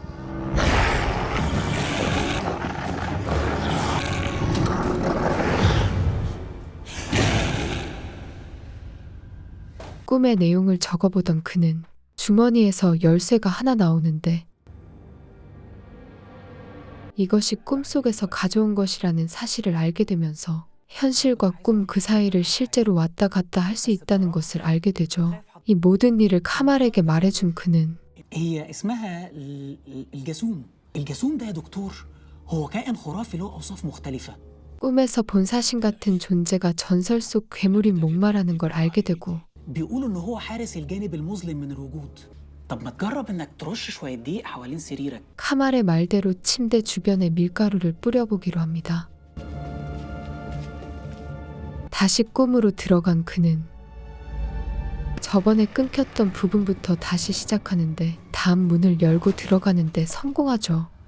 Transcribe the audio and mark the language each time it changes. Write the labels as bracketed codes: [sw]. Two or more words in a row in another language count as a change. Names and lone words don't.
[ko] 꿈의 내용을 적어보던 그는 주머니에서 열쇠가 하나 나오는데 이것이 꿈속에서 가져온 것이라는 사실을 알게 되면서 현실과 꿈 그 사이를 실제로 왔다 갔다 할 수 있다는 것을 알게 되죠. 이 모든 일을 카말에게 말해준 그는 [ar] هي اسمها الجاسوم. الجاسوم ده يا دكتور هو كائن خرافي له أوصاف مختلفة. [ko] 꿈에서 본 사신 같은 존재가 전설 속 괴물인 목마라는 걸 알게 되고 [ar] بيقولوا إن هو حارس الجانب المظلم من الوجود. طب ما تجرب إنك ترش شوية دقيق حوالين سريرك. [ko] 카말의 말대로 침대 주변에 밀가루를 뿌려보기로 합니다. 다시 꿈으로 들어간 그는 저번에 끊겼던 부분부터 다시 시작하는데 다음 문을 열고 들어가는데 성공하죠.